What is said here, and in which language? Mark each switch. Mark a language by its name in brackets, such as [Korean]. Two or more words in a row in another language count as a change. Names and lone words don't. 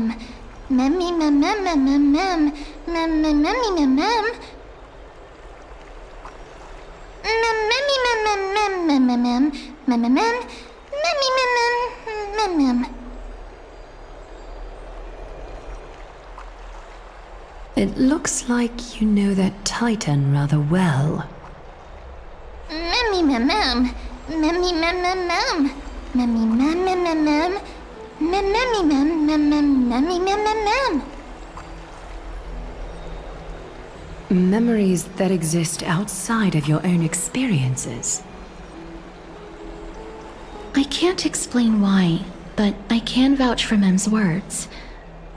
[English] Memmy mem mem mem mem mem mem mem memmy mem mem. Memmy mem mem mem mem mem mem mem mem mem. Memmy mem mem mem mem. It looks like you know that Titan rather well. Memmy mem mem. Memmy mem mem mem. Memmy mem mem mem mem. Memmy mem mem mem memmy mem mem mem. Memories that exist outside of your own experiences. I can't explain why, but I can vouch for Mem's words.